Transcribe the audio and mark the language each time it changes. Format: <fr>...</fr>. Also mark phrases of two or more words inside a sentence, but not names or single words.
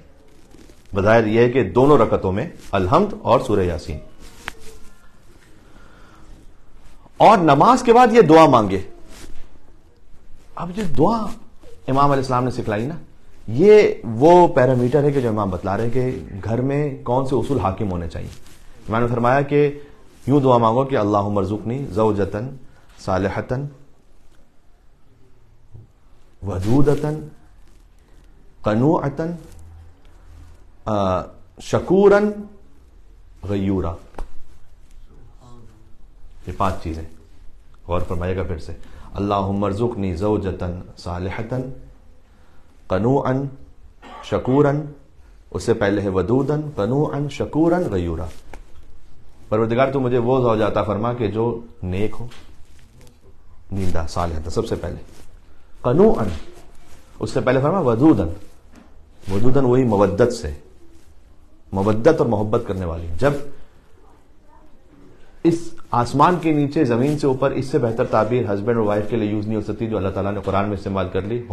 <ur>بظاہر یہ ہے کہ دونوں رکعتوں میں الحمد اور سورہ یاسین، اور نماز کے بعد یہ دعا مانگے. اب جو دعا امام علیہ السلام نے سکھلائی نا، یہ وہ پیرامیٹر ہے کہ جو امام بتلا رہے ہیں کہ گھر میں کون سے اصول حاکم ہونے چاہیے. امام نے فرمایا کہ یوں دعا مانگو کہ</ur> <ar>اللہم ارزقنی زوجۃ صالحۃ ودودۃ قنوعۃ شکورا غیورا.</ar> <ur>یہ 5 چیزیں غور فرمائیے گا پھر سے.</ur> <ar>اللہم ارزقنی زوجۃ صالحۃ قنوعا شکورا،</ar> <ur>اس سے پہلے ہے</ur> <ar>ودودا قنوعا شکورا غیورا.</ar> <ur>پروردگار تو مجھے وہ زوجہ عطا فرما کہ جو نیک ہو، نیندہ صالحہ سب سے پہلے، قنوعا اس سے پہلے فرما ودودا. ودودا وہی مودت سے، مودت اور محبت کرنے والی. جب اس آسمان کے نیچے زمین سے اوپر اس سے بہتر تعبیر ہسبینڈ اور وائف کے لیے یوز نہیں ہو سکتی جو اللہ تعالیٰ نے قرآن میں استعمال کر لی.</ur>